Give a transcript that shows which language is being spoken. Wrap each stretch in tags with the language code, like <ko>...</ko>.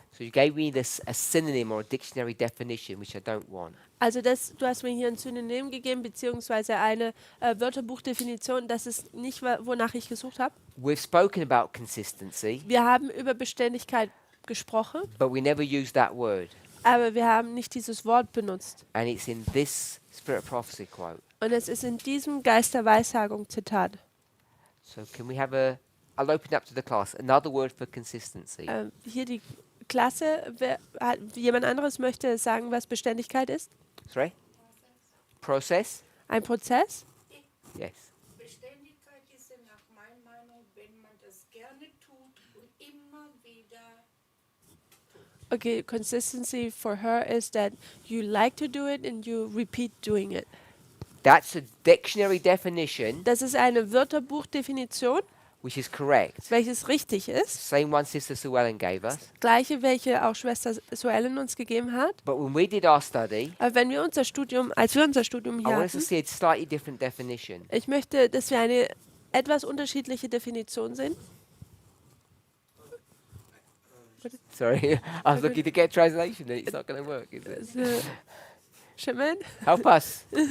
<en>So you gave me a synonym or a dictionary definition, which I don't want.</en> <de>Also du hast mir hier ein Synonym gegeben, beziehungsweise eine Wörterbuchdefinition. Das ist nicht, wonach ich gesucht habe.</de> <en>We've spoken about consistency,</en> <de>Wir haben über Beständigkeit gesprochen,</de> <en>but we never use that word.</en> <de>aber wir haben nicht dieses Wort benutzt.</de> <en>And it's in this Spirit of Prophecy quote.</en> <de>Und es ist in diesem Geist der Weissagung Zitat.</de> <en>So can we have I'll open up to the class, another word for consistency.</en> <de>Hier die Klasse, jemand anderes möchte sagen, was Beständigkeit ist?</de> <en>Sorry? Process?</en> <de>Ein Prozess?</de> <en>Yes.</en> <de>Beständigkeit ist ja nach meiner Meinung, wenn man das gerne tut und immer wieder.</de> <en>Okay, consistency for her is that you like to do it and you repeat doing it. That's a dictionary definition,</en> <de>Das ist eine Wörterbuchdefinition,</de> <en>which is correct.</en> <de>welches richtig ist.</de> <en>Same one Sister Sue Ellen gave us.</en> <de>Gleiche, welche auch Schwester Suellen uns gegeben hat.</de> <en>But when we did our study,</en> <de>Aber als wir unser Studium</de> <en>I</en> <de>hier</de> <en>want us to</en> <de>hatten,</de> <en>see a slightly different definition.</en> <de>ich möchte, dass wir eine etwas unterschiedliche Definition sehen.</de> <en>Sorry, I was looking to get translation and it's not going to work, is it? Shimon? Help us.</en>